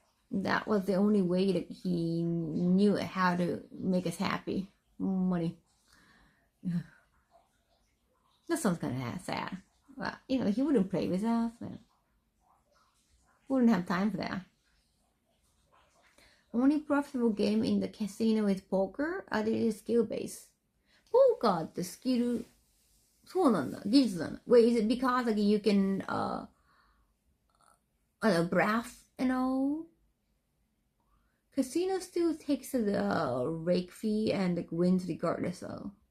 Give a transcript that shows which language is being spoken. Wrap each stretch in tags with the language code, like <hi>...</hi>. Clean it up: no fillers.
<en>That was the only way that he knew how to make us happy. Money. That sounds kind of sad. Well, he wouldn't play with us. Wouldn't have time for that. Only profitable game in the casino is poker. Other is skill based.</en> <ja>Poker ってスキル、そうなんだ、技術なんだ。</ja> <en>Wait, is it because like you can breath and all? Casino still takes the rake fee and like wins regardless of.</en>